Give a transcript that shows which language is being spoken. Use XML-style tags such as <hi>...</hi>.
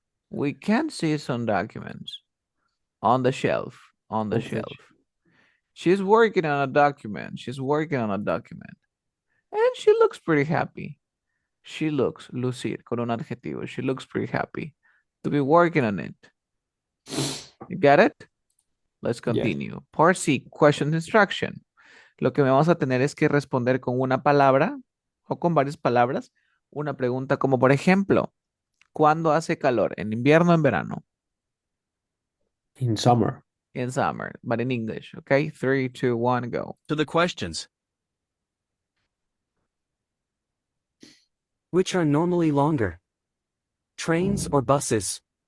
<en>We can see some documents on the shelf, on the shelf. She's working on a document. She's working on a document. And she looks pretty happy. She looks,</en> <es>lucir, con un adjetivo.</es> <en>She looks pretty happy to be working on it. You get it? Let's continue. Part C, question instruction.</en> <es>Lo que vamos a tener es que responder con una palabra o con varias palabras una pregunta como por ejemplo, ¿cuándo hace calor? ¿En invierno o en verano?</es> <en>In summer. In summer, but in English. Okay, 3, 2, 1, go. To the questions. Which are normally longer? Trains or buses?</en>